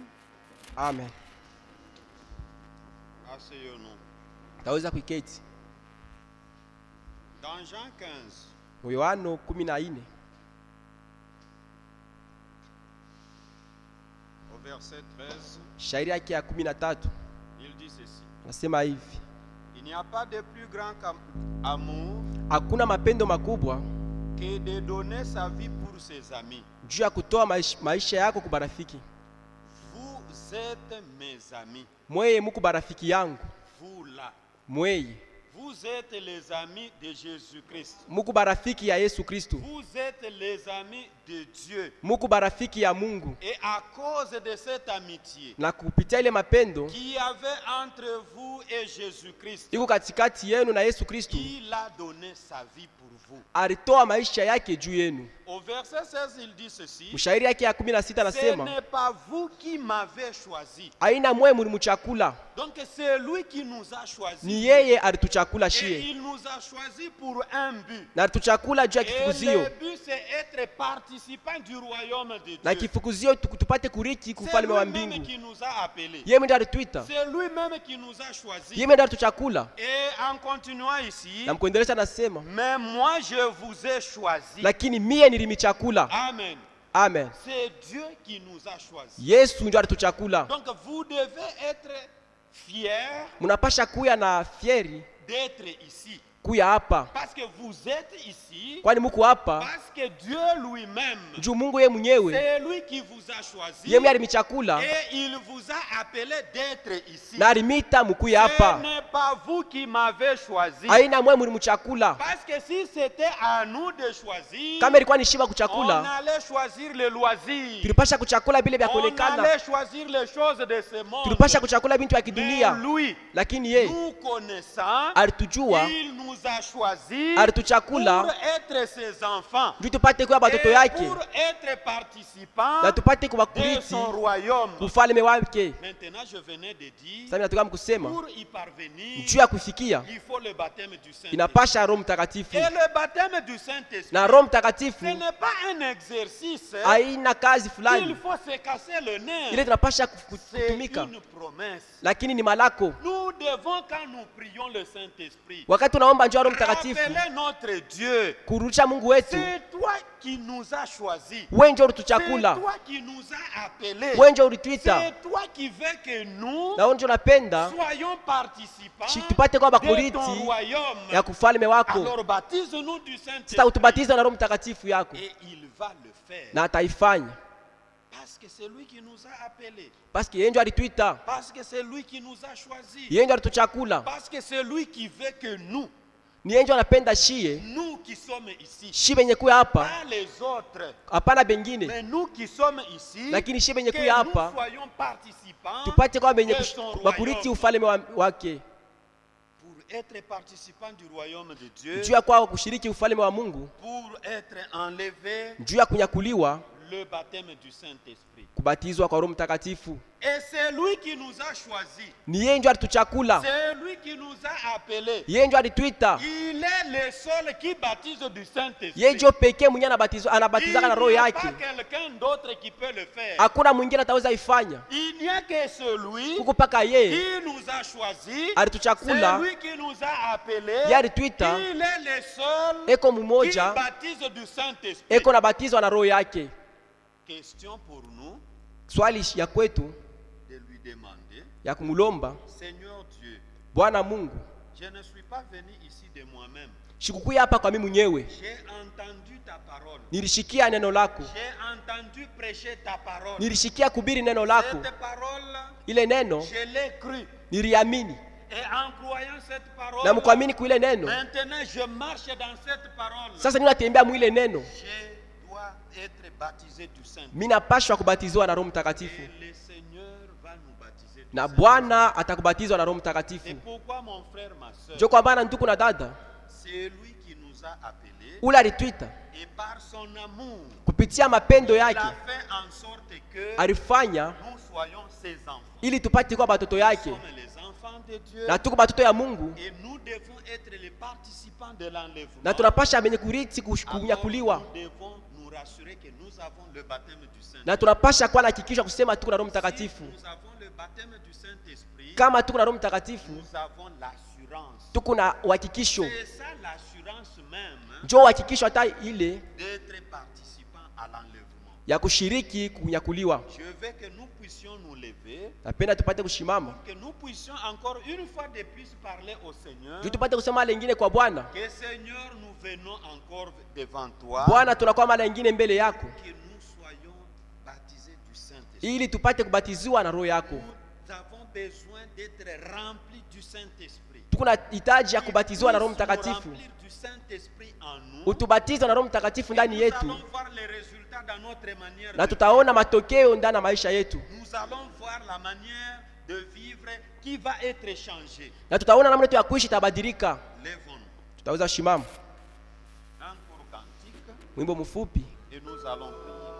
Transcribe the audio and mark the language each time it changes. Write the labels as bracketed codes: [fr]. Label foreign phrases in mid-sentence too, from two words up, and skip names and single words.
[fr] Amen. Asseyons-nous. [sw] Taweza kuiketi. [fr] Dans Jean 15, [sw] Yohana 14 [fr] au verset 13, [sw] shairi yake ya 13 [fr] il dit ceci. [sw] nasema hivi: [fr] Il n'y a pas de plus grand amour [sw] hakuna mapendo makubwa [fr] que de donner sa vie pour ses amis. [sw] juu ya kutoa maisha yako kwa marafiki. [fr] Vous êtes mes amis. [sw] Mweye muku barafiki yangu. [fr] Vous là. [sw] Mweye. [fr] Vous êtes les amis de Jésus-Christ. [sw] Muku barafiki ya Yesu Kristo. [fr] Vous êtes les amis de Dieu. [sw] Muku barafiki ya Mungu. [fr] Et à cause de cette amitié [sw] Na kupitia ile mapendo [fr] qui y avait entre vous et Jésus-Christ, [sw] iko katikati yenu na Yesu Kristo, [fr] il a donné sa vie pour vous. [sw] alitoa maisha yake juu yenu. [fr] Au verset 16, il dit ceci. [sw] Mshairi yake ya 16 [fr] Ce [sw] anasema, [fr] n'est pas vous qui m'avez choisi. [sw] aina mwe mulimuchakula, [fr] Donc c'est lui qui nous a choisi. [sw] ni yeye alituchakula [fr] Et [sw] shie, [fr] il nous a choisi pour un but. [sw] na alituchakula juu ya [fr] Et [sw] kifukuzio, [fr] le but c'est être participant du royaume de [sw] na [fr] Dieu. [sw] kifukuzio tupate kuriki [fr] C'est [sw] kufalme wa [fr] lui-même [sw] mbingu. [fr] qui nous a appelés. [sw] Yeye ndiye alituita, [fr] C'est lui-même qui nous a choisis. [sw] yeye ndiye alituchakula. [fr] Et en continuant ici, [sw] Na mkuendelesha anasema, [fr] mais moi je vous ai choisi. [sw] lakini mie nilimichakula. Amen. Amen. [fr] C'est Dieu qui nous a choisis. [sw] Yesu ndiye alituchakula. [fr] Donc vous devez être fiers [sw] Mnapasha kuya na fieri [fr] d'être ici. [sw] kuya hapa, [fr] Parce que vous êtes ici, [sw] kwani muko hapa [fr] parce que Dieu lui-même, [sw] juu Mungu yeye mwenyewe [fr] c'est lui qui vous a choisi. [sw] yeye ndiye alimichakula [fr] Et il vous a appelé d'être ici. [sw] na alimita mukuya [fr] Ce [sw] hapa. [fr] n'est pas vous qui m'avez choisi. [sw] Aina mwe mulimuchakula. [fr] Parce que si c'était à nous de choisir, [sw] Kama ilikuwa ni shiba [fr] on [sw] kuchakula, [fr] allait choisir les loisirs. [sw] tulipasha kuchakula vile vya [fr] On [sw] kuonekana, [fr] allait choisir les choses de ce monde. [sw] tulipasha kuchakula bintu ya [fr] Mais [sw] kidunia. [fr] lui, [sw] Lakini yeye [fr] nous connaissant, [sw] alitujua, [fr] il nous a choisi [sw] alituchakula [fr] pour être ses enfants [sw] juu tupate kuwa [fr] et [sw] batoto yake [fr] pour être participants [sw] na tupate kuwa [fr] de [sw] kurithi [fr] son royaume. [sw] ufalme wake. [fr] Maintenant, je venais de dire, [sw] Sasa nataka mkusema [fr] pour y parvenir, [sw] juu ya kufikia [fr] il faut le baptême du Saint-Esprit. [sw] inapasha Roho Mtakatifu, [fr] Et le baptême du Saint-Esprit, [sw] na Roho [fr] ce [sw] Mtakatifu [fr] n'est pas un exercice. [sw] haina kazi [fr] Il [sw] fulani [fr] faut se casser le nez. [sw] ile tunapasha [fr] C'est [sw] kutumika, [fr] une promesse. [sw] lakini ni malako. [fr] Nous devons, quand nous prions le Saint-Esprit, [sw] Wakati tunaomba njoo Roho Mtakatifu [fr] rappeler notre Dieu. [sw] kurudisha Mungu wetu, [fr] C'est toi qui nous as choisis. [sw] wewe ndio [fr] C'est [sw] ulituchakula, [fr] toi qui nous as appelés. [sw] wewe ndio ulituita, [fr] C'est toi qui veux que nous [sw] na wewe ndio unapenda [fr] soyons participants [sw] tupate kuwa [fr] de [sw] bakuriti [fr] ton royaume. [sw] ya kufalme wako. [fr] Alors baptise-nous du [sw] Sasa [fr] Saint-Esprit. [sw] utubatize na Roho Mtakatifu yako, [fr] Et il va le faire. [sw] na ataifanya [fr] Parce que c'est lui qui nous a appelés. parce que [sw] yeye ndio alituita, [fr] Parce que c'est lui qui nous a choisis. [sw] yeye ndio alituchakula, [fr] Parce que c'est lui qui veut que nous, [sw] ni yeye ndio anapenda shie [fr] nous qui sommes ici, [sw] shi benye kuya hapa, [fr] pas les autres, [sw] hapana bengine, [fr] mais nous qui sommes ici, [sw] lakini shi benye [fr] que [sw] kuya [fr] nous [sw] hapa [fr] soyons participants [sw] tupate kwa benye [fr] de son [sw] bakuriti [fr] royaume. [sw] ufalme wake, [fr] Pour être participants du royaume de Dieu, [sw] juu ya kwa kushiriki ufalme wa Mungu, [fr] pour être enlevé, [sw] juu ya kunyakuliwa, [fr] le baptême du Saint-Esprit. [sw] kubatizwa kwa Roho Mtakatifu. [fr] Et c'est lui qui nous a choisis. [sw] Ni yeye ndio alituchakula, [fr] C'est lui qui nous a appelés. [sw] yeye ndio alituita, [fr] Il est le seul qui baptise du Saint-Esprit. [sw] yeye ndio pekee mwenye anabatizaka na roho [fr] Il n'y a [sw] yake, [fr] pas quelqu'un d'autre qui peut le faire. [sw] hakuna mwingine ataweza ifanya. [fr] Il n'y a que celui [sw] Kuko paka yeye [fr] qui nous a choisis. [sw] alituchakula, [fr] C'est lui qui nous a appelés. [sw] yeye alituita, [fr] Il est le seul [sw] eko [fr] qui [sw] mmoja, [fr] baptise du Saint-Esprit. [sw] eko nabatizwa na roho yake. [fr] Question pour nous [sw] Swali ya kwetu [fr] de lui demander, [sw] ya kumulomba [fr] Seigneur Dieu, [sw] Bwana Mungu, [fr] je ne suis pas venu ici de moi-même. [sw] sikukuya hapa kwa mimi mwenyewe, [fr] J'ai entendu ta parole. [sw] nilishikia neno lako, [fr] J'ai entendu prêcher ta parole. [sw] nilishikia kubiri neno lako, [fr] Cette parole, [sw] ile neno [fr] je l'ai cru. [sw] niliamini, [fr] Et en croyant cette parole, [sw] na mkuamini kwa ile neno. [fr] maintenant je marche dans cette parole. [sw] Sasa ninatembea mwile neno, [fr] Je dois être baptisé du Saint. [sw] mimi napashwa kubatizwa na Roho Mtakatifu, [fr] Et le Seigneur va nous baptiser du [sw] na [fr] Saint. [sw] Bwana atakubatizwa na Roho [fr] Et [sw] Mtakatifu. [fr] pourquoi mon frère, ma soeur, [sw] Ndio kwa maana ndugu na dada, [fr] c'est lui qui nous a appelés [sw] ule alituita [fr] et par son amour, [sw] kupitia mapendo [fr] il a [sw] yake, [fr] fait en sorte que [sw] alifanya [fr] nous soyons ses enfants. [sw] ili tupate kuwa batoto [fr] Nous [sw] yake, [fr] sommes les enfants de Dieu [sw] na tuko batoto ya Mungu, [fr] et nous devons être les participants de l'enlèvement. [sw] na tunapasha benye kuriti [fr] Alors, [sw] kunyakuliwa, [fr] nous devons nous assurer que nous avons le baptême du Saint-Esprit. [sw] Na tunapasha kuwa na hakikisho kusema tuko na Roho Mtakatifu. [fr] Si nous avons le baptême du Saint-Esprit, [sw] Kama tuko na Roho Mtakatifu, [fr] nous avons l'assurance. [sw] tuko na uhakikisho. [fr] C'est ça l'assurance même [sw] Njoo uhakikisho hata ile [fr] d'être participant à l'enlèvement. [sw] ya kushiriki kunyakuliwa. [fr] Je veux que nous puissions nous lever, [sw] Napenda tupate kushimama. [fr] que nous puissions encore une fois de plus parler au Seigneur. [sw] Juu tupate kusema mara nyingine kwa Bwana. [fr] Que Seigneur, nous venons encore devant toi. [sw] Bwana, tunakuwa mara nyingine mbele yako [fr] Que nous soyons baptisés du Saint-Esprit. [sw] ili tupate kubatiziwa na Roho yako. [fr] Nous avons besoin d'être remplis du Saint-Esprit. [sw] Tuko na hitaji ya kubatiziwa na Roho Mtakatifu. [fr] Remplir du Saint-Esprit en nous. [sw] Utubatize na Roho Mtakatifu ndani [fr] Nous [sw] yetu, [fr] allons voir les résultats dans notre manière [sw] na [fr] de [sw] tutaona matokeo ndani ya maisha yetu, [fr] Nous allons voir la manière de vivre qui va être changée. [sw] na tutaona namna yetu ya kuishi itabadilika. [fr] Lèvons-nous. [sw] Tutaweza shimama [fr] Un court cantique [sw] wimbo mfupi [fr] et nous allons prier.